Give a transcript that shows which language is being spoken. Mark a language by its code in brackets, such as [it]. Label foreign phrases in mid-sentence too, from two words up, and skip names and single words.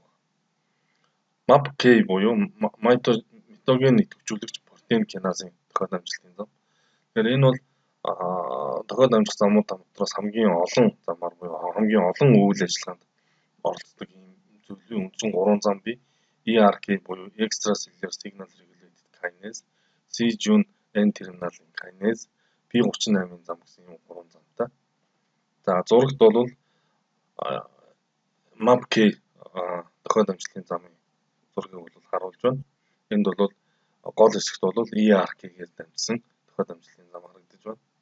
[mn] MAPK буюу митоген идэвхжүүлэгч протеин киназын тохиод амжилтын зам. Тэгэхээр энэ бол тохиод амжих замууд дотроос хамгийн олон замаар буюу хамгийн олон үйл ажиллагаанд оролцдог ийм зүйлийн үндсэн 3 зам бий. [en] ERK буюу extracellular signal regulated kinase, C-Jun N-terminal kinase, [mn] P38 зам гэсэн ийм 3 замтай. За зурагт бол MAPK тохиод амжилтын замын зургийг бол харуулж байна. Энд бол гол хэсэгт бол ERK-гээр дамжсан тохиод амжилтын зам харагдаж байна.